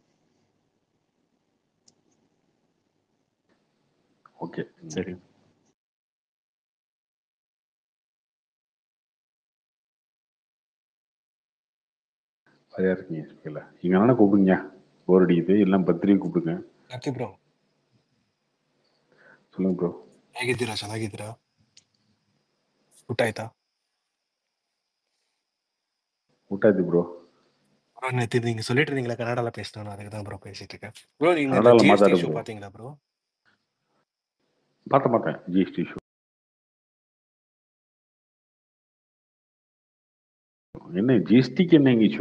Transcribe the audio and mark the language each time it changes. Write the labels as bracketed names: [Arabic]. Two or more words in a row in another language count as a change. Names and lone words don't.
[Tamil] ஓகே சரி. சரியா இருக்கீங்க. நீங்க என்ன கூப்பிடுங்க, போர் அடிக்குது, எல்லாம் பத்திரிகை கூப்பிடுங்க. [English] okay bro. [Tamil] சொல்லுங்க ப்ரோ. [Kannada] ಹೇಗಿದ್ದೀರಾ? ಚೆನ್ನಾಗಿದ್ದೀರಾ? ಊಟ ಆಯ್ತಾ? ಊಟ ಆಯ್ತು ப்ரோ. [Tamil] ப்ரோ நேற்று நீங்கள் சொல்லிட்டு இருந்தீங்களா கன்னடாவில் பேசணும், அதுக்கு தான் ப்ரோ பேசிட்டு இருக்கேன். ப்ரோ நீங்கள் கன்னடால ஜிஎஸ்டி மாத்தாடு இஷ்யூ bro. பார்த்தீங்களா ப்ரோ? பார்த்தேன் ஜிஎஸ்டி இஷ்யூ. என்ன ஜிஎஸ்டிக்கு என்ன இஷ்யூ?